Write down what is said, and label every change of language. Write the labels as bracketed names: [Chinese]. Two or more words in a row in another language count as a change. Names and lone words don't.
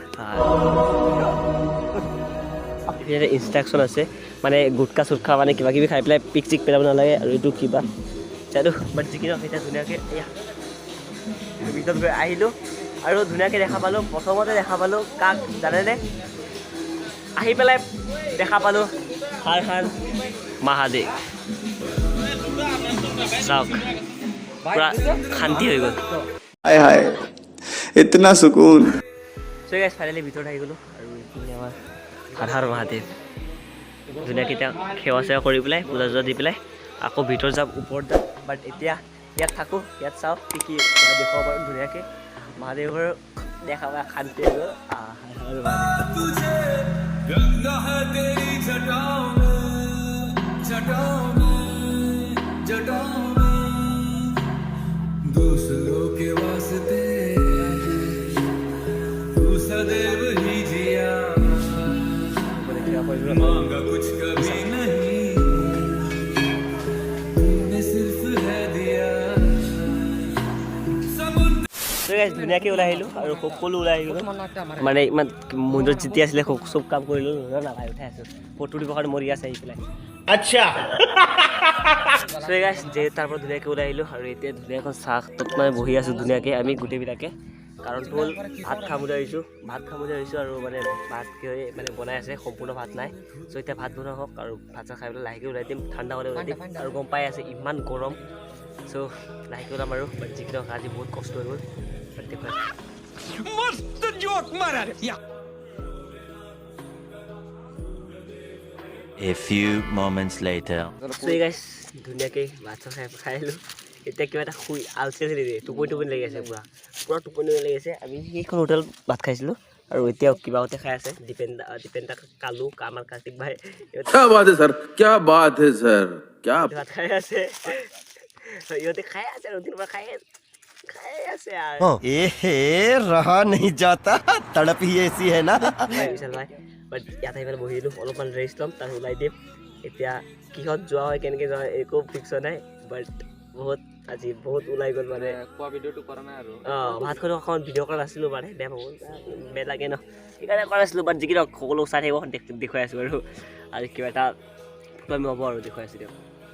[Assamese] ইয়াতে ইনষ্ট্ৰাকশ্যন আছে মানে গুটকা চুটকা মানে কিবা কিবি খাই পেলাই পিক চিক পেলাব নালাগে আৰু এইটো কিবা জানো বাট যিকি নহওক এতিয়া ধুনীয়াকৈ এয়া ভিতৰত গৈ আহিলোঁ আৰু ধুনীয়াকৈ দেখা পালোঁ প্ৰথমতে দেখা পালোঁ কাক জানেনে আহি পেলাই দেখা পালোঁ হাৰ হাৰ মহাদেৱ চাওক পূৰা শান্তি হৈ গ'ল [Hindi] हाय हाय इतना सुकून [English] so guys [Assamese] ফাইনেলি ভিতৰত আহি গ'লোঁ আৰু এইখিনি আমাৰ হাৰ হাৰ মহাদেৱ ধুনীয়াকৈ এতিয়া সেৱা চেৱা কৰি পেলাই পূজা চূজা দি পেলাই আকৌ ভিতৰত যাম ওপৰত যাম বাট এতিয়া ইয়াত থাকোঁ ইয়াত চাওঁ কি কি দেখুৱাব পাৰোঁ ধুনীয়াকৈ মহাদেৱৰ দেখা পাই শান্তি হৈ গ'ল হাৰ হাৰ মহাদেৱ [Hindi] गंगा है तेरी जटाओं में जटाओं में जटाओं में दूसरों के वास्ते तू सदैव ही जिया मांगा कुछ कभी नहीं तूने सिर्फ है दिया समुद्र [English] so guys [Assamese] ধুনীয়াকৈ ওলাই আহিলোঁ আৰু সকলো ওলাই আহি গ'লোঁ মানে ইমান মন্দিৰত যেতিয়া আছিলে চব কাম কৰিলোঁ নালাগে উঠাই আছোঁ ফটো দিবৰ কাৰণে মৰি আছে আহি পেলাই [Hindi] अच्छा [English] so guys [Assamese] যে তাৰ পৰা ধুনীয়াকৈ ওলাই আহিলোঁ আৰু এতিয়া ধুনীয়াখন চাহ তত মানে বহি আছোঁ ধুনীয়াকৈ আমি গোটেইবিলাকে কাৰণটো হ'ল ভাত খাম বুলি আহিছোঁ আৰু মানে ভাত কি হয় মানে বনাই আছে সম্পূৰ্ণ ভাত নাই চ' এতিয়া ভাত বনোৱা হওক আৰু ভাত চাহ খাই পেলাই লাহেকৈ ওলাই দিম ঠাণ্ডা হ'লে ওলাই দিম আৰু গম পাই আছে ইমান গৰম চ' লাহেকৈ ওলাম আৰু বাট যিকি নহওক আজি বহুত কষ্ট হৈ গ'ল বাট দেখুৱাই [Hindi] मस्त जोक मारा रे [English] A few moments later. so guys [Assamese] ধুনীয়াকৈ ভাত চাহ খাই আহিলোঁ এতিয়া কিবা এটা শুই আলচি দিয়ে টোপনি লাগি আছে পূৰা টোপনি লাগি আছে আমি সেইখন হোটেলত ভাত খাইছিলোঁ আৰু এতিয়াও কিবাহঁতে খাই আছে দীপেন্দা কালু আমাৰ কাৰ্তিক ভাই [Hindi] क्या बात है सर क्या बात है सर क्या [Assamese] ভাত খাই আছে ইহঁতে খাই আছে আৰু দিনৰ পৰা খাই আছে আৰু [Hindi] एहे रहा नहीं जाता तड़प ही ऐसी है ना [Assamese] বিশাল ভাই বাট ইয়াত আহি পেলাই বহিলোঁ অলপমান ৰেষ্ট ল'ম তাৰ ওলাই দিম এতিয়া কিহত যোৱা হয় কেনেকৈ যোৱা হয় একো ফিক্স নাই বাট আজি বহুত ওলাই গ'ল মানে খোৱা ভিডিঅ'টো কৰা নাই আৰু ভাত খোৱা অকণমান ভিডিঅ' কৰা নাছিলোঁ মানে বেয়া লাগে ন সেইকাৰণে কৰা নাছিলোঁ বাট যিকি সকলো চাই থাকিব দেখুৱাই আছোঁ আৰু কিবা এটা ফটো আমি হ'ব আৰু দেখুৱাই আছোঁ দিয়ক